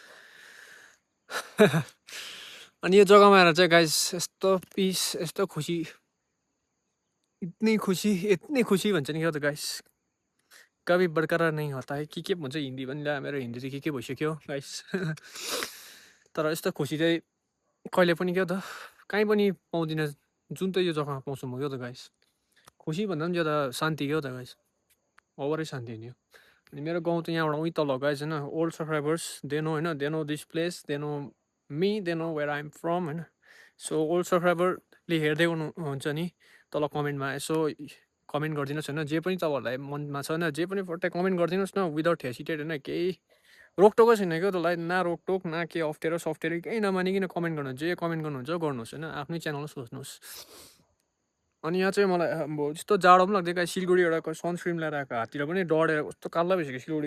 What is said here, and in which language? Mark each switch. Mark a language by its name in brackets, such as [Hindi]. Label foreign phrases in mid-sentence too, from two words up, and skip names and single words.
[Nepali] अनि यो जग्गामा आएर चाहिँ गाइस यस्तो पिस यस्तो खुसी [Hindi] इतनी खुसी [Nepali] भन्छ नि क्या त गाइस [Hindi] कभी बरकरार नहीं होता है [Nepali] के भन्छ हिन्दी पनि ल्या मेरो हिन्दी चाहिँ के भइसक्यो गाइस तर यस्तो खुसी चाहिँ कहिले पनि क्या त कहीँ पनि पाउँदिनँ जुन त यो जग्गामा पाउँछु म क्या त गाइस खुसी भन्दा पनि ज्यादा शान्ति क्या त गाइस ओभरै शान्ति नि अनि मेरो गाउँ त यहाँबाट उहीँ तल गाइस होइन [English] old subscribers they know [Nepali] होइन [English] they know this place they know me they know where I am from [Nepali] होइन [English] so old [Nepali] सब्सक्राइबरले हेर्दै हुनुहुन्छ नि तल कमेन्टमा यसो कमेन्ट गरिदिनुहोस् होइन जे पनि तपाईँहरूलाई मनमा छ होइन जे पनि फट्टै कमेन्ट गरिदिनुहोस् न [English] without hesitate [Nepali] होइन केही रोकटोकै छैन क्या त्यसलाई न रोकटोक न केही अप्ठ्यारो सफ्टवेयर केही नमानिकन कमेन्ट गर्नु जे कमेन्ट गर्नुहुन्छ गर्नुहोस् होइन आफ्नै च्यानल सोच्नुहोस् अनि यहाँ चाहिँ मलाई अब यस्तो जाडो पनि लाग्दै गाइस सिलगढी एउटा सनस्क्रिन लगाएर आएको हाततिर पनि डढेर कस्तो कालो भइसक्यो सिलगढी